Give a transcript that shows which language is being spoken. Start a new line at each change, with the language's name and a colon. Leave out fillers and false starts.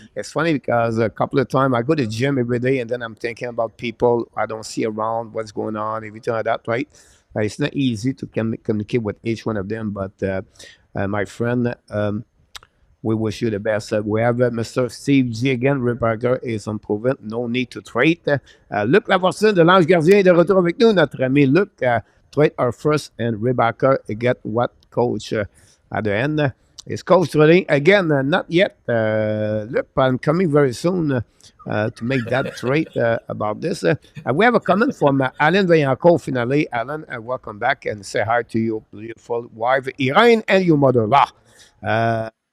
English: It's funny because a couple of times I go to the gym every day, and then I'm thinking about people I don't see around, what's going on, everything like that, right? It's not easy to communicate with each one of them, but my friend, we wish you the best. We have Mr. Steve G again. Ray Parker is unproven. No need to trade.
French: Luc Lafortune de l'Ange Gardien est de retour avec nous. Notre ami
English: Luc, trade our first and Ray Parker get what coach at the end. Is coach trading? Again, not yet. Luc, I'm coming very soon to make that trade about this. We have a comment from Alan Vaillancourt, finally. Alan, welcome back and say hi to your beautiful wife, Irene, and your mother-in-law.